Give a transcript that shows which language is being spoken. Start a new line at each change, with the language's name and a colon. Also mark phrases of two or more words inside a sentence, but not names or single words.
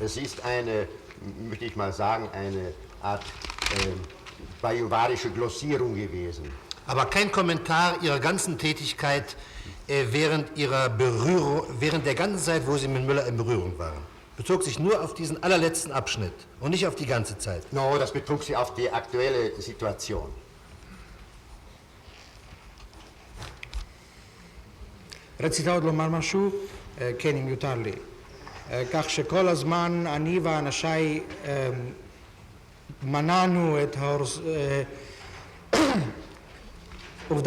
German: Es ist möchte ich mal sagen, eine Art bajuwarische Glossierung gewesen. Aber kein Kommentar Ihrer ganzen Tätigkeit während der ganzen Zeit, wo Sie mit Müller in Berührung waren. Bezog sich nur auf diesen allerletzten Abschnitt und nicht auf die ganze Zeit. No, das betrug sich auf die aktuelle Situation.
Hebrew: רציתי עוד לומר משהו? כן, אם יותר לי. כך שכל הזמן אני ואנשיי מנענו את העובדה